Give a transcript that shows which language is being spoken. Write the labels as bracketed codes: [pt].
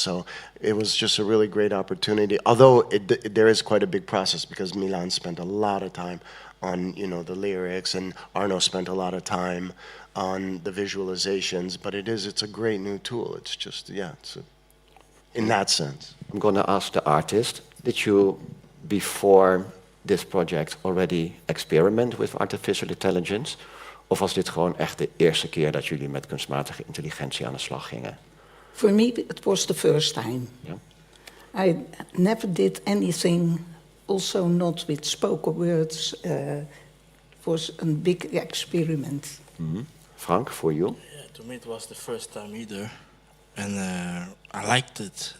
[en] So it was just a really great opportunity. Although there is quite a big process because Milan spent a lot of time on, the lyrics, and Arno spent a lot of time on the visualizations. But it's a great new tool. It's just, in that sense. I'm going to ask the artist, did you, before this project, already experiment with artificial intelligence? [nl] Of was dit gewoon echt de eerste keer dat jullie met kunstmatige intelligentie aan de slag gingen? [en] For me, it was the first time. Yeah. I never did anything, also not with spoken words. It was a big experiment. Mm-hmm. Frank, for you? Yeah, to me it was the first time either. And I liked it.